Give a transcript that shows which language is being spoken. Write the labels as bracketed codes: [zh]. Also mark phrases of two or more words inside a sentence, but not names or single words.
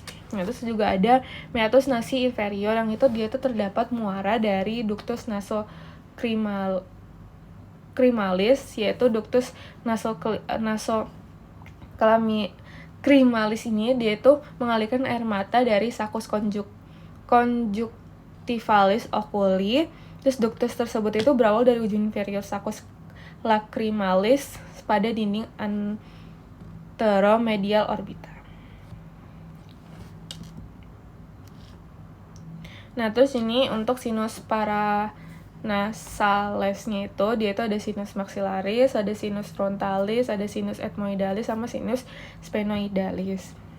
[id] Nah, terus juga ada [la] meatus nasi inferior [id] yang itu dia tuh terdapat muara dari [la] ductus nasoclimalis, [id] yaitu [la] ductus nasoclimalis [id] ini dia itu mengalirkan air mata dari [la] saccus conjunctivalis oculi. [id] Terus ductus tersebut itu berawal dari ujung inferior [la] saccus lacrimalis [id] pada [la] dinding anteromedial orbita. [id] Nah, terus ini untuk [la] sinus paranasalesnya [id] itu dia itu ada [la] sinus maxillaris, [id] ada [la] sinus frontalis, [id] ada [la] sinus ethmoidalis [id] sama [la] sinus sphenoidalis.